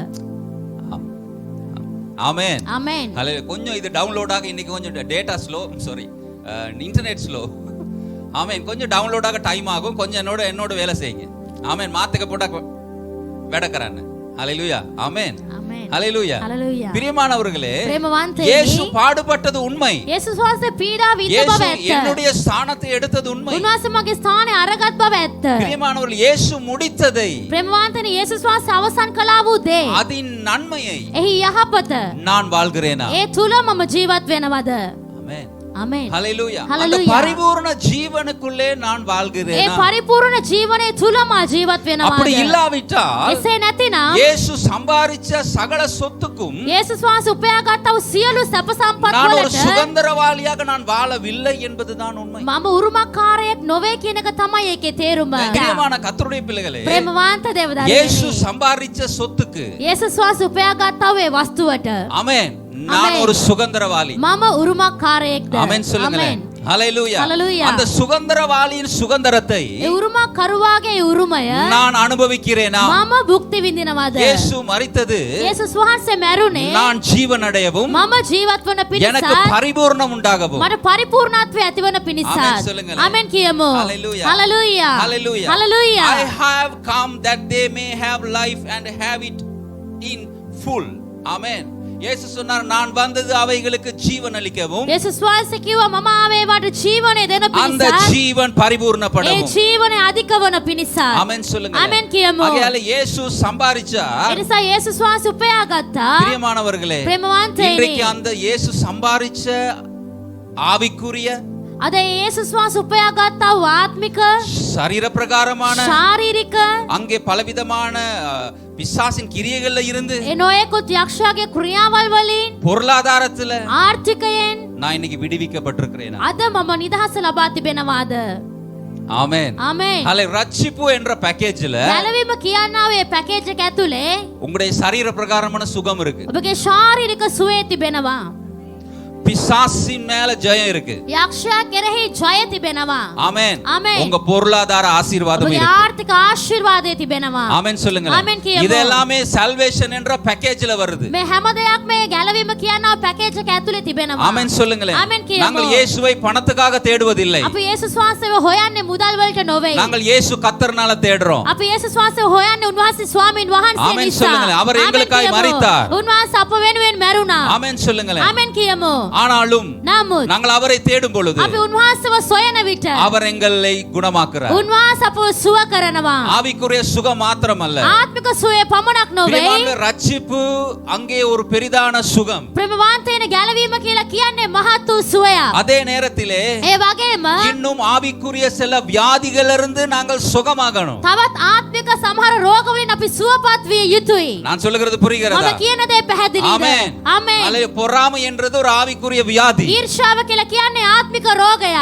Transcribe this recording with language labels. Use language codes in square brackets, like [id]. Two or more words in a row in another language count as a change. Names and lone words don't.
[ta] ஆமென். [si] ආමෙන්. [ta] ஹalleluya. கொஞ்சம் இது டவுன்லோட் ஆக இன்னைக்கு கொஞ்சம் [en] data slow, [ta] சாரி, [en] internet slow. [ta] ஆமென். கொஞ்சம் டவுன்லோட் ஆக டைம் ஆகும். கொஞ்சம் என்னோட வேலை செய்யுங்க. ஆமென். மாத்துக்க போட்டா வெடக்கறானே. ஹalleluya. ஆமென். [si] ආමෙන්. [ta] ஹalleluya. [si] හලලූයා. [ta] பிரியமானவர்களே, [si] ප්‍රේමවන්තයනි, [ta] இயேசு பாடுபட்டது உண்மை. [si] යේසුස් වහන්සේ පීඩා විඳ [ta] இயேசு [si] බව ඇත්ත. [ta] என்னுடைய ஸ்தானத்தை எடுத்தது உண்மை. [si] උන්වහන්සේ මගේ ස්ථානය අරගත් බව ඇත්ත. [ta] பிரியமானவர்கள், இயேசு முடித்ததை, [si] ප්‍රේමවන්තනි, යේසුස් වහන්සේ අවසන් කළා වූ දේ, [ta] அதன் நன்மையை [si] එහි යහපත, [ta] நான் வாழ்கிறேனா? [si] ඒ තුල මම ජීවත් වෙනවද? [ta] ஆமென். [en] Amen. [ta] ஹalleluya. அந்த [en] Hallelujah. [ta] பரிபூரண ஜீவனுக்குள்ளே நான் [si] ඒ [ta] வாழ்கிறேன். [si] පරිපූර්ණ ජීවනයේ තුලම ජීවත් [ta] அப்படி [si] වෙනවා. [ta] இல்லாவிட்டால் [si] එසේ නැතිනම් [ta] இயேசு சம்பாரிச்ச சகல சொத்துக்கும் [si] යේසුස් වහන්සේ උපයාගත්තා වූ සියලු සැප සම්පත් [ta] நான் ஒரு [si] වලට [ta] சுதந்திரவாளியாக நான் வாழவில்லை என்பதுதான் உண்மை. [si] මම උරුමකාරයෙක් නොවේ කියන එක තමයි ඒකේ තේරුම. [ta] பிரியமான கர்த்தருடைய பிள்ளைகளே, [si] ප්‍රේමවන්ත [ta] இயேசு [si] දේවදත්තනි. [ta] சம்பாரிச்ச சொத்துக்கு [si] යේසුස් වහන්සේ උපයාගත්තා වූ ඒ වස්තුවට [ta] ஆமென் நான் ஒரு சுதந்திரவாளி. [si] මම උරුමකාරයෙක්ද? [ta] ஆமென் சொல்லுங்களேன். ஹalleluya. [en] Hallelujah. [ta] அந்த சுதந்திரவாளியின் சுதந்திரத்தை [si] ඒ උරුමකරුවාගේ උරුමය [ta] நான் அனுபவிக்கிறேனா? [si] මම භුක්ති විඳිනවද? [ta] இயேசு மரித்தது [si] යේසුස් වහන්සේ මැරුණේ [ta] நான் ஜீவன் அடையவும் [si] මම ජීවත් වන [ta] எனக்கு [si] පිණිස [ta] பரிபூர்ணம் உண்டாகவும். [si] මට පරිපූර්ණත්වය ඇතිවන පිණිස. [ta] ආමෙන් சொல்லுங்களேன். [si] ආමෙන් කියමු. [en] Hallelujah. Hallelujah. Hallelujah. Hallelujah. I have come that they may have life and have it in full. Amen. [ta] இயேசு சொன்னார், நான் வந்தது அவைகளுக்கு ஜீவன் அளிக்கவும், [si] යේසුස් වහන්සේ කිව්වා මම ආවේ වට ජීවනය දෙන [ta] அந்த [si] පිණිස. [ta] ஜீவன் [si] ඒ [ta] பரிபூர்ணப்படவும். [si] ජීවනය අධික වන පිණිස. [ta] ஆமென் சொல்லுங்க. [si] ආමෙන් කියමු. [ta] ஆகையால இயேசு சம்பாரிச்சா, [si] ඒ නිසා යේසුස් වහන්සේ උපයාගත්තා. [ta] பிரியமானவர்களே, [si] ප්‍රේමවන්තයනි. [ta] இன்றைக்கு அந்த இயேசு சம்பாரிச்ச ஆவிக்குரிய [si] අද යේසුස් වහන්සේ උපයාගත්තා වූ ආත්මික [ta] சரீர பிரகாரமான [si] ශාරීරික [ta] அங்கே பலவிதமான பிசாசின் கிரியைகள்ல இருந்து [si] ඒ නොයෙකුත් යක්ෂයාගේ ක්‍රියාවල් වලින් [ta] பொருளாதாரத்துல [si] ආර්ථිකයෙන් [ta] நான் இன்னைக்கு விடுவிக்கப்பட்டிருக்கிறேன். [si] අද මම නිදහස ලබා තිබෙනවාද? [ta] ஆமென். [si] ආමෙන්. [ta] அல்ல ரட்சிப்பு என்ற பேக்கேஜ்ல [si] ගැලවීම කියනවා මේ පැකේජ් එක ඇතුලේ [ta] உங்களுடைய சரீர பிரகாரமான சுகம் இருக்கு. [si] ඔබගේ ශාරීරික සුවය තිබෙනවා. [ta] பிசாசின் மேல ஜெயம் இருக்கு. [si] යක්ෂයා කෙරෙහි ජය තිබෙනවා. [ta] ஆமென். ஆமென். உங்க பொருளாதார ஆசீர்வாதம் [si] ඔබගේ [ta] இருக்கு. [si] ආර්ථික ආශිර්වාදය තිබෙනවා. [ta] ஆமென் சொல்லுங்க. [si] ஆமென் කියමු. [ta] இது எல்லாமே சால்வேஷன் என்ற பேக்கேஜ்ல வருது. [si] මේ හැම දෙයක්ම මේ ගැලවීම කියනවා පැකේජ් එක ඇතුලේ තිබෙනවා. [ta] ஆமென் சொல்லுங்களேன். [si] ஆமென் කියමු. [ta] நாங்கள் இயேசுவை பணத்துக்காக தேடுவதில்லை. [si] අපි යේසුස් වහන්සේව හොයන්නේ මුදල් වලට නොවේ. [ta] நாங்கள் இயேசு கர்த்தர்னால தேடுறோம். [si] අපි යේසුස් වහන්සේව හොයන්නේ උන්වහන්සේ ස්වාමීන් වහන්සේ [ta] ஆமென் [si] නිසා. [ta] சொல்லுங்களேன். அவர் [si] ආමෙන් [ta] எங்களுக்காய் [si] කියමු. [ta] மரித்தார். [si] උන්වහන්සේ අප වෙනුවෙන් මැරුණා. [ta] ஆமென் சொல்லுங்களேன். [si] ආමෙන් කියමු. [ta] ஆனாலும் [si] නමුත් [ta] நாங்கள் அவரை தேடும் பொழுது [si] අපි උන්වහන්සේව සොයන විට [ta] அவர் எங்களை குணமாக்குறார். [si] උන්වහන්සේ අපව සුව කරනවා. [ta] ஆவிக்குரிய சுகம் மாத்திரமல்ல, [si] ආත්මික සුවය පමණක් නොවේ. [ta] பிரியமான ரட்சிப்பு அங்கே ஒரு பெரிதான சுகம். [si] ප්‍රේමවන්තයන ගැලවීම කියලා කියන්නේ මහත් වූ සුවයක්. [ta] அதே நேரத்திலே [si] ඒ වගේම [ta] இன்னும் ஆவிக்குரிய சில வியாதிகளிலிருந்து நாங்கள் சுகமாகணும். [si] තවත් ආත්මික සමහර රෝග වලින් අපි සුවපත් විය යුතුයි. [ta] நான் சொல்லுகிறது [si] මම [ta] புரிகிறதா? [si] කියන දේ පැහැදිලිද? [ta] ஆமென். [si] ආමෙන්. [ta] அல்லது பொறாமை என்றது ஒரு ஆவிக்குரிய வியாதி. [si] ඊර්ෂ්‍යාව කියලා කියන්නේ ආත්මික රෝගයක්.